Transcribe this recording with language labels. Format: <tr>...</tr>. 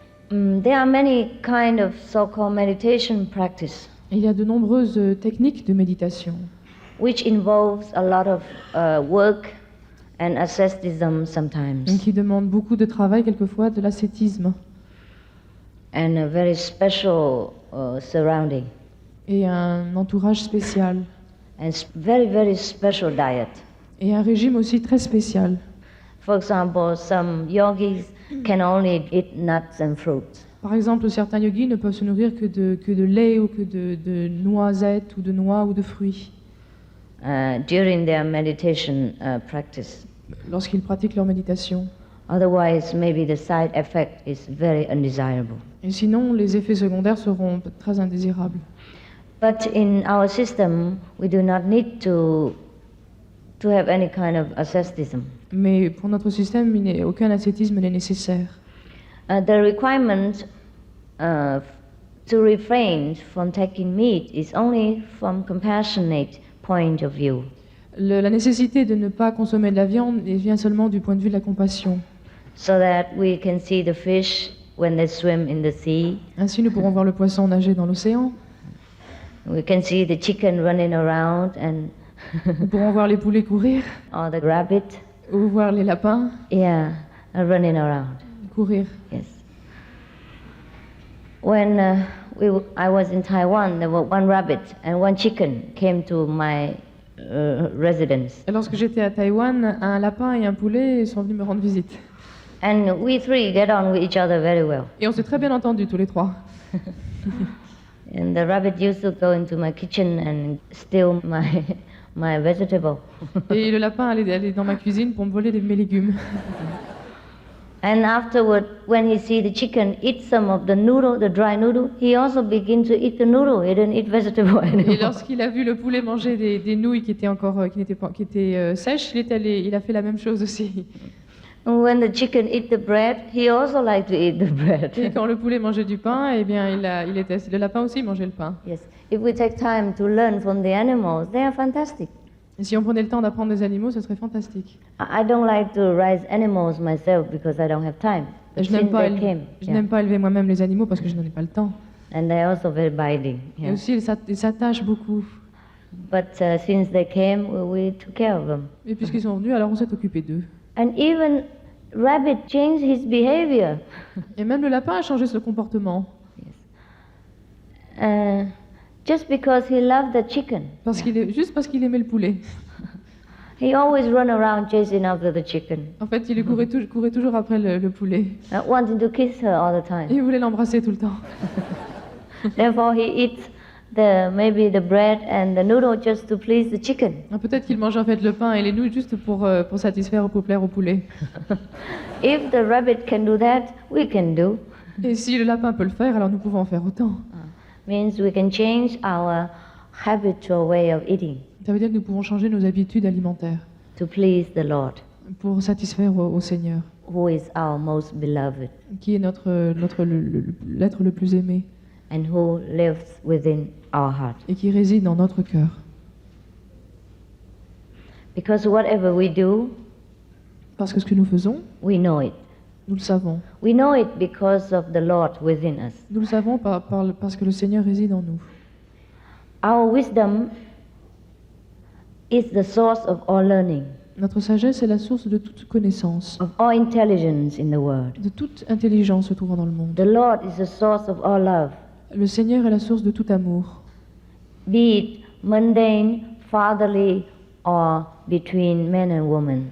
<en>There are many kind of so-called meditation practice.</en> <fr>Il y a de nombreuses techniques de méditation</fr> <en>which involves a lot of work and asceticism sometimes.</en> <fr>qui demandent beaucoup de travail, quelquefois de l'ascétisme.</fr> <en>And a very special surrounding.</en> <fr>Et un entourage spécial.</fr> <en>And very, very special diet.</en> <fr>Et un régime aussi très spécial.</fr> <en>For example, some yogis can only eat nuts and fruits.</en> <fr>Par exemple, certains yogis ne peuvent se nourrir que de lait ou que de noisettes ou de noix ou de fruits.</fr> <en>During their meditation practice.</en> <fr>Lorsqu'ils pratiquent leur méditation.</fr> <en>Otherwise, maybe the side effect is very undesirable.</en> <fr>Et sinon, les effets secondaires seront très indésirables.</fr> <en>But in our system, we do not need to have any kind of asceticism.</en> <fr>Mais pour notre système, aucun ascétisme n'est nécessaire.</fr> <en>The requirement to refrain from taking meat is only from compassionate point of view.</en> <fr>La nécessité de ne pas consommer de la viande vient seulement du point de vue de la compassion.</fr> <en>So that we can see the fish when they swim in the sea.</en> <fr>Ainsi, nous pourrons voir le poisson nager dans l'océan.</fr> <en>We can see the chicken running around and</en> <fr>nous pourrons voir les poulets courir.</fr> <en>Or the rabbit.</en> <fr>Ou voir les lapins.</fr> <en>Yeah, running around.</en> <fr>Courir.</fr> <en>Yes. When I was in Taiwan, there were one rabbit and one chicken came to my residence.</en> <fr>Et lorsque j'étais à Taïwan, un lapin et un poulet sont venus me rendre visite.</fr> <en>And we three get on with each other very well.</en> <fr>Et on s'est très bien entendus tous les trois.</fr> <en>And the rabbit used to go into my kitchen and steal my vegetable.</en> <fr>Et le lapin allait dans ma cuisine pour me voler mes légumes.</fr> <en>And afterward, when he see the chicken eat some of the noodle, the dry noodle, he also begin to eat the noodle. He didn't eat vegetable anymore.</en> <fr>Et lorsqu'il a vu le poulet manger des nouilles qui étaient sèches, il a fait la même chose aussi.</fr> <en>When the chicken eat the bread, he also like to eat the bread.</en> <fr>Et quand le poulet mangeait du pain, eh bien, le lapin aussi mangeait le pain.</fr> <en>Yes. If we take time to learn from the animals, they are fantastic.</en> <fr>Et si on prenait le temps d'apprendre des animaux, ce serait fantastique.</fr> <en>I don't like to raise animals myself because I don't have time.</en> <fr>Je n'aime pas élever moi-même les animaux parce que je n'en ai pas le temps.</fr> <en>And they are also very binding.</en> <fr>Et aussi, ils s'attachent beaucoup.</fr> <en>But since they came, we took care of them.</en> <fr>Et puisqu'ils sont venus, alors on s'est occupé d'eux.</fr> <en>And even rabbit changed his behavior.</en> <fr>Et même le lapin a changé son comportement.</fr> <en>Yes. Just because he loved the chicken.</en> <fr>Juste parce qu'il aimait le poulet.</fr> <en>He always run around chasing after the chicken.</en> <fr>En fait, il courait toujours après le poulet.</fr> <en>Wanting to kiss her all the time.</en> <fr>Et il voulait l'embrasser tout le temps.</fr> <en>Therefore, he eats maybe the bread and the noodle just to please the chicken.</en> <fr>Peut-être qu'il mange en fait le pain et les nouilles juste pour satisfaire, pour plaire au poulet.</fr> <en>If the rabbit can do that, we can do.</en> <fr>Et si le lapin peut le faire, alors nous pouvons en faire autant.</fr> <en>Means we can change our habitual way of eating.</en> <fr>Ça veut dire que nous pouvons changer nos habitudes alimentaires.</fr> <en>To please the Lord.</en> <fr>Pour satisfaire au Seigneur.</fr> <en>Who is our most beloved.</en> <fr>Qui est l'être le plus aimé.</fr> <en>And who lives within our heart.</en> <fr>Et qui réside dans notre cœur.</fr> <en>Because whatever we do,</en> <fr>parce que ce que nous faisons,</fr> <en>we know it.</en> <fr>Nous le savons.</fr> <en>We know it because of the Lord within us.</en> <fr>Nous le savons parce que le Seigneur réside en nous.</fr> <en>Our wisdom is the source of all learning.</en> <fr>Notre sagesse est la source de toute connaissance.</fr> <en>Of all intelligence in the world.</en> <fr>De toute intelligence se trouvant dans le monde.</fr> <en>The Lord is the source of all love.</en> <fr>Le Seigneur est la source de tout amour.</fr> <en>Be it mundane, fatherly, or between men and women.</en>